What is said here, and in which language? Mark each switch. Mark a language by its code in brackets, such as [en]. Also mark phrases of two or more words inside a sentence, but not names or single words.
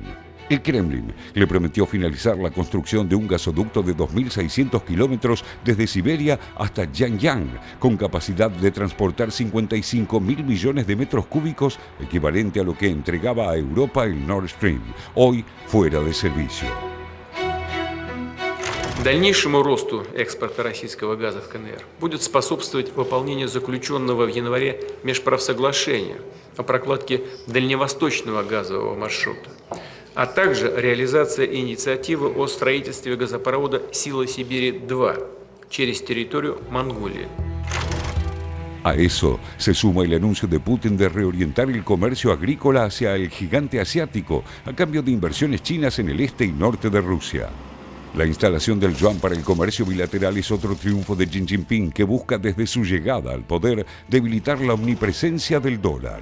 [es] El Kremlin le prometió finalizar la construcción de un gasoducto de 2.600 kilómetros desde Siberia hasta Yangyang, con capacidad de transportar 55.000 millones de metros cúbicos, equivalente a lo que entregaba a Europa el Nord Stream, hoy fuera de servicio. [ru] Дальнейшему росту экспорта российского газа в КНР будет способствовать выполнению заключенного в январе межправсоглашения о прокладке дальневосточного газового маршрута, а также реализация инициативы о строительстве газопровода «Сила Сибири-2» через территорию Монголии. [es] A eso se suma el anuncio de Putin de reorientar el comercio agrícola hacia el gigante asiático a cambio de inversiones chinas en el este y norte de Rusia. La instalación del yuan para el comercio bilateral es otro triunfo de Xi Jinping que busca desde su llegada al poder debilitar la omnipresencia del dólar.